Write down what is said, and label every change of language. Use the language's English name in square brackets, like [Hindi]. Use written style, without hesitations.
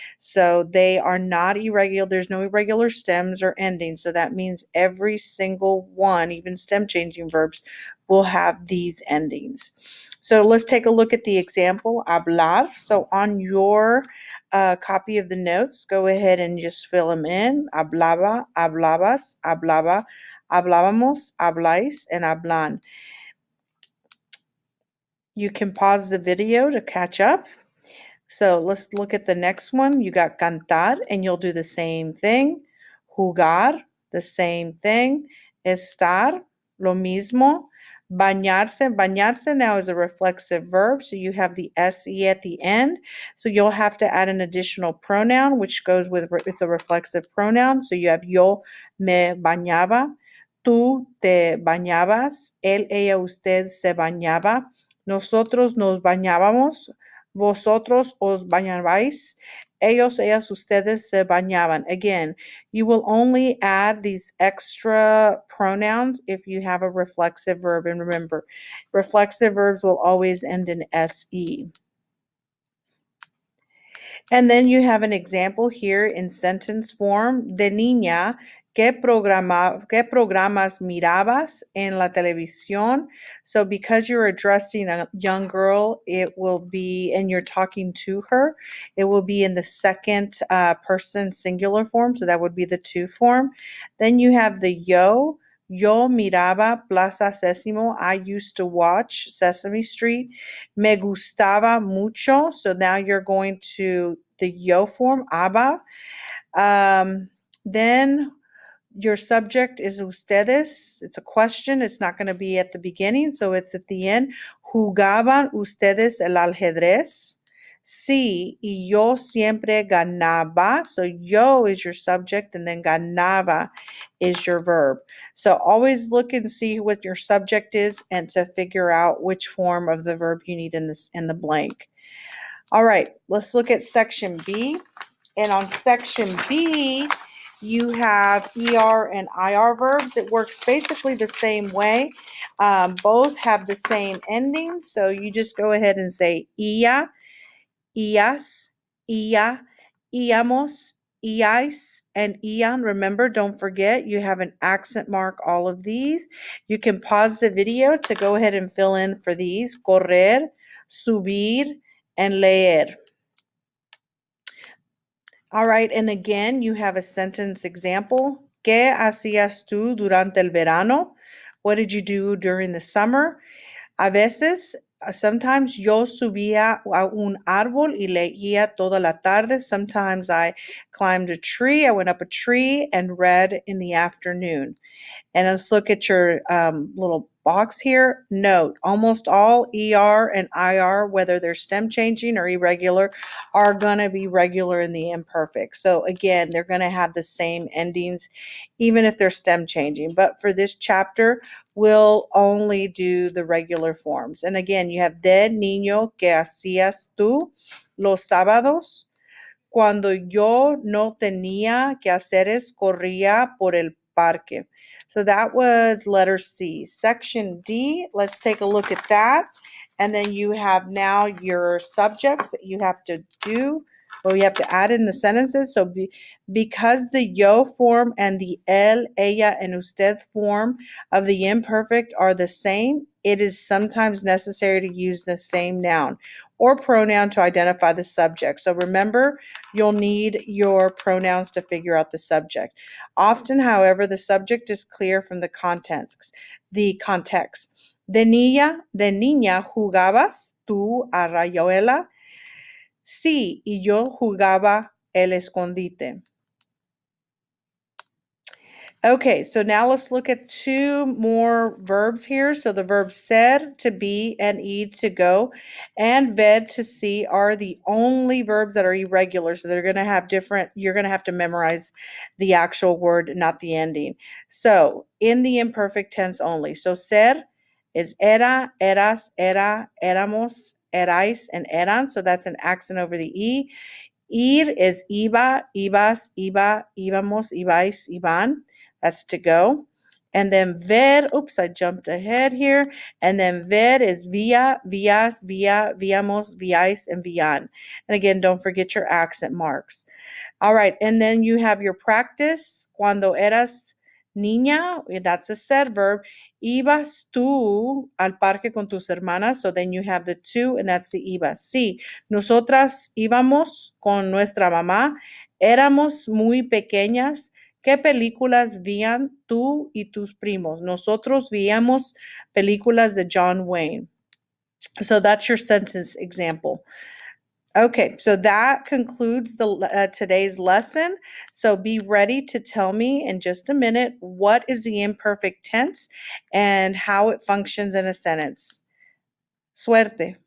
[English] So they are not irregular. There's no irregular stems or endings. So that means every single one, even stem changing verbs, will have these endings. So let's take a look at the example, hablar. So on your copy of the notes, go ahead and just fill them in. [Spanish] Hablaba, hablabas, hablaba, hablábamos, habláis, and hablan. [English] You can pause the video to catch up. So let's look at the next one. You got cantar, and you'll do the same thing. Jugar, the same thing. [Spanish] Estar, lo mismo. Bañarse. [English] Bañarse now is a reflexive verb, so you have the se at the end. So you'll have to add an additional pronoun, which goes with, it's a reflexive pronoun. [Spanish] So you have yo me bañaba. Tú te bañabas. Él, ella, usted se bañaba. Nosotros nos bañábamos. Vosotros os bañabais. Ellos, ellas, ustedes se bañaban. [English] Again, you will only add these extra pronouns if you have a reflexive verb. And remember, reflexive verbs will always end in se. And then you have an example here in sentence form. [Spanish] De niña, ¿qué programas mirabas en la televisión? [English] So because you're addressing a young girl, it will be, and you're talking to her, it will be in the second person singular form. So that would be the to form. Then you have the yo. [Spanish] Yo miraba Plaza Sésamo. [English] I used to watch Sesame Street. [Spanish] Me gustaba mucho. [English] So now you're going to the yo form, aba. Then your subject is ustedes. It's a question. It's not going to be at the beginning, so it's at the end. [Spanish] ¿Jugaban ustedes el ajedrez? Sí, y yo siempre ganaba. [English] So yo is your subject, and then ganaba is your verb. So always look and see what your subject is and to figure out which form of the verb you need in the blank. All right, let's look at section B. And on section B, you have ER and IR verbs. It works basically the same way. Both have the same ending. So you just go ahead and say ia, ias, ia, iamos, iais, and ian. Remember, don't forget, you have an accent mark all of these. You can pause the video to go ahead and fill in for these. Correr, subir, and leer. All right, and again, you have a sentence example. [Spanish] ¿Qué hacías tú durante el verano? [English] What did you do during the summer? [Spanish] A veces, [English] sometimes [Spanish] yo subía a un árbol y leía toda la tarde. [English] Sometimes I climbed a tree. I went up a tree and read in the afternoon. And let's look at your little box here. Note, almost all ER and IR, whether they're stem changing or irregular, are going to be regular in the imperfect. So again, they're going to have the same endings, even if they're stem changing. But for this chapter, we'll only do the regular forms. And again, you have [Spanish] de niño, ¿qué hacías tú los sábados? Cuando yo no tenía quehaceres, corría por el parque. [English] So that was letter C. Section D, let's take a look at that. And then you have now your subjects that you have to do but we have to add in the sentences. So because the yo form and the él, ella, and usted form of the imperfect are the same, it is sometimes necessary to use the same noun or pronoun to identify the subject. So remember, you'll need your pronouns to figure out the subject. Often, however, the subject is clear from the context. [Spanish] De niña jugabas tú a rayuela. Sí, y yo jugaba el escondite. [English] Okay, so now let's look at two more verbs here. So the verbs ser, to be, and ir, to go, and ver, to see, are the only verbs that are irregular. So they're going to have different, you're going to have to memorize the actual word, not the ending. So in the imperfect tense only. So ser is era, eras, era, éramos, erais, and eran. So that's an accent over the E. Ir is iba, ibas, iba, íbamos, ibais, iban. That's to go. And then ver, oops, I jumped ahead here. And then ver is via, vias, via, viamos, viais, and vian. And again, don't forget your accent marks. All right, and then you have your practice. [Spanish] Cuando eras niña, [English] that's a said verb. [Spanish] Ibas tú al parque con tus hermanas. [English] So then you have the two, and that's the ibas. [Spanish] Sí, nosotras íbamos con nuestra mamá. Éramos muy pequeñas. ¿Qué películas veían tú y tus primos? Nosotros veíamos películas de John Wayne. [English] So that's your sentence example. Okay, so that concludes the today's lesson. So be ready to tell me in just a minute what is the imperfect tense and how it functions in a sentence. [Spanish] Suerte.